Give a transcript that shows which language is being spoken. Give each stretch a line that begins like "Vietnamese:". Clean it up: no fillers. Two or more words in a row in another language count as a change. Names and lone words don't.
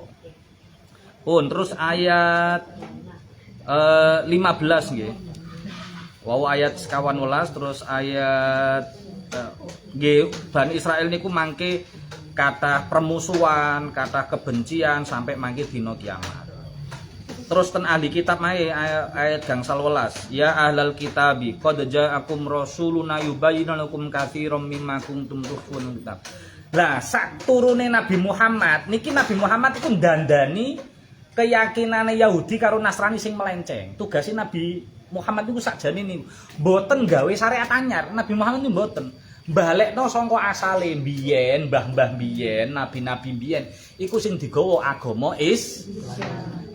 Javanese: Pun terus ayat 15 nggih. Wow ayat 11 terus ayat nggih Bani Israil niku mangke kathah permusuhan, kathah kebencian sampai mangke dina kiamat. Terus ten ahli kitab mae ayat gangsal 11.
Arabic: يا أهل الكتاب قد جاءكم رسولنا يبين لكم كثيرا مما كنتم تخفون كتاب.
Javanese: Lah sak turune Nabi Muhammad niki Nabi Muhammad iku ndandani keyakinane Yahudi karo Nasrani sing melenceng. Tugasnya Nabi Muhammad niku sakjane niku mboten gawe syariat anyar. Nabi Muhammad niku mboten balekno saka asale biyen, mbah-mbah biyen, nabi-nabi biyen iku sing digawa agama Islam.